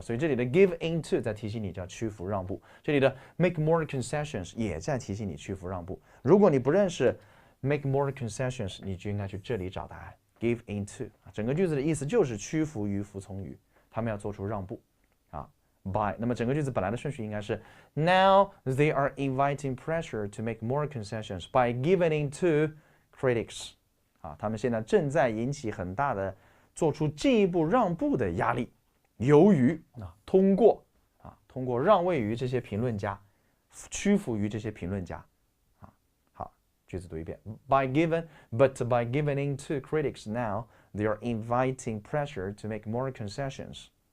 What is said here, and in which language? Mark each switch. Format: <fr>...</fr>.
<zh>所以这里的 give into 在提醒你叫屈服让步，这里的 make more concessions 也在提醒你屈服让步。如果你不认识 make more concessions， 你就应该去这里找答案 give into。整个句子的意思就是屈服于、服从于，他们要做出让步啊。</zh> <en>by，</en> <zh>那么整个句子本来的顺序应该是</zh> <en>now they are inviting pressure to make more concessions by giving into critics。</en> <zh>啊，他们现在正在引起很大的。做出进一步让步的压力，由于通过让位于这些评论家，屈服于这些评论家，好，句子读一遍 ，</zh> <en>but by giving in to critics now, they are inviting pressure to make more concessions。</en>